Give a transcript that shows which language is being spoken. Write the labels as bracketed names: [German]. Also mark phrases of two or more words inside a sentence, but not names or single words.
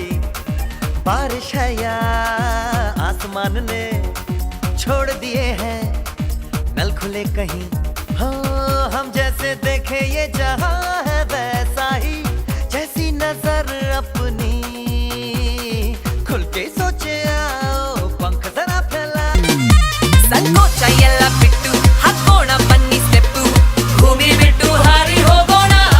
[Hindi] बारिश है या आसमान ने छोड़ दिए हैं नल खुले कहीं. हाँ हम जैसे देखे ये जहां है वैसा ही जैसी नजर अपनी खुल के सोचे आओ पंख जरा फैला. [Kannada] ಸಂಕೋಚ ಎಲ್ಲ ಬಿಟ್ಟು ಹಾಕೋಣ ಬನ್ನಿ ಸ್ಟೆಪ್ಪು ಭೂಮಿ ಬಿಟ್ಟು ಹಾರಿ ಹೋಗೋಣ.